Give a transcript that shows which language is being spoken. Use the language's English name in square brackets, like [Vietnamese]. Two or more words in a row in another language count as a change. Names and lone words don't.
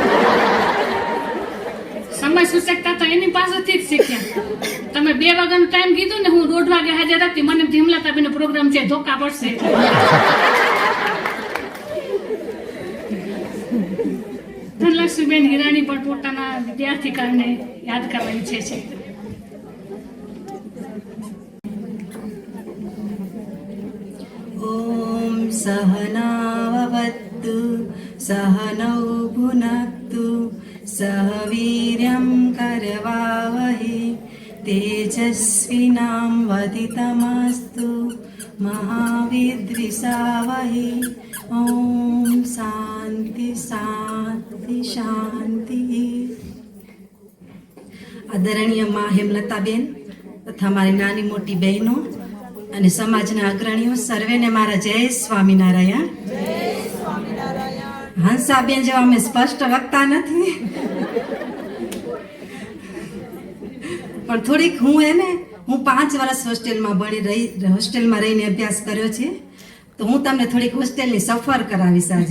[Gujarati] સમય સૂચકતા તો એની પાસેથી જ શીખ્યા. તમે 2 વાગ્યાનો ટાઈમ કીધું ને, હું 1:30 વાગે હાજર હતી. મને હિમલતાબેનનો પ્રોગ્રામ છે, ધોકા પડશે. ધનલક્ષ્મીબેન હિરાણી પણ પોતાના વિદ્યાર્થી કાળને યાદ કરવા ઈચ્છે છે. [Sanskrit] ॐ सहनाववतु सहनौ भुनक्तु सह वीर्यं करवावहै तेजस्विनां वदितमस्तु महाविद्विषावहै ॐ शान्ति शान्ति शान्ति. [Gujarati] આદરણીય મા હેમલતાબેન તથા મારી નાની મોટી બહેનો અને સમાજના અગ્રણીઓ સર્વેને મારા જય સ્વામિનારાયણ. હંસાબેન જેવા અમે સ્પષ્ટ વક્તા નથી, પણ થોડીક હું 5 વર્ષ હોસ્ટેલમાં રહીને અભ્યાસ કર્યો છે, તો હું તમને થોડીક હોસ્ટેલની સફર કરાવીશ આજે.